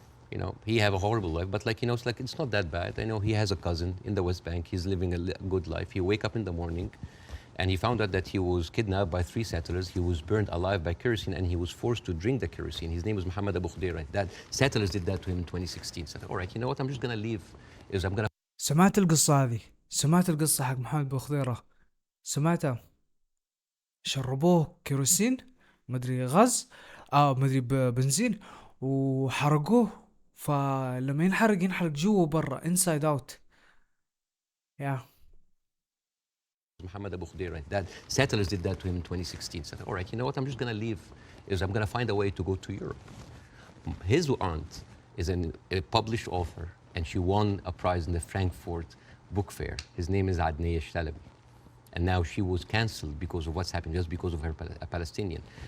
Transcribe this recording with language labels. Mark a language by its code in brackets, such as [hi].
[en] You know, he have a horrible life, but like, you know, it's not that bad. I know he has a cousin in the West Bank. He's living a good life. He wake up in the morning And he found out that he was kidnapped by 3 settlers. He was burned alive by kerosene, and he was forced to drink the kerosene. His name was Mohammed Abu Khudayra. That settlers did that to him in 2016. Said, all right, you know what? I'm just going to leave. I'm going to. [ar] سمعت القصة هذه، سمعت القصة حق محمد أبو خضيرة، سمعتها. شربوه كيروسين، مدري غاز، مدري بنزين، وحرقوه. فلما ينحرق جوا وبرا، [en] inside out. Yeah. Mohammed Abu Khudayra. That settlers did that to him in 2016. Said, all right, you know what? I'm just going to leave. I'm going to find a way to go to Europe. His aunt is a published author, and she won a prize in the Frankfurt Book Fair. His name is Adnaya Shtalabi. And now she was cancelled because of what's happened, just because of her a Palestinian.